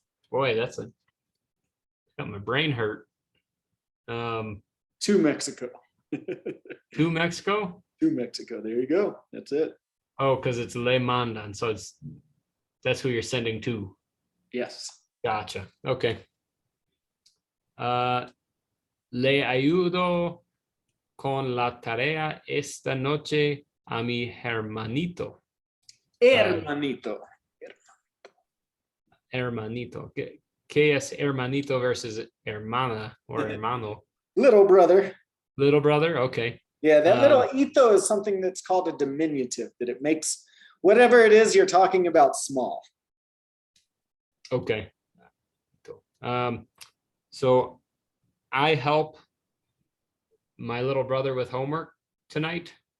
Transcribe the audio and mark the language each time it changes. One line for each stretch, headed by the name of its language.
English: Boy, got my brain hurt. To Mexico. To Mexico? To Mexico. There you go. That's it. Oh, because it's
Spanish: le mandan,
English: so that's who you're sending to. Yes. Gotcha. Okay.
Spanish: Le ayudo con la tarea esta noche a mi hermanito. Hermanito. Hermanito. ¿Qué es hermanito versus hermana or hermano?
English: Little brother. Little brother? Okay. Yeah, that little ito is something that's called a diminutive, that it makes whatever it is you're talking about small. Okay. So I help my little brother with homework tonight.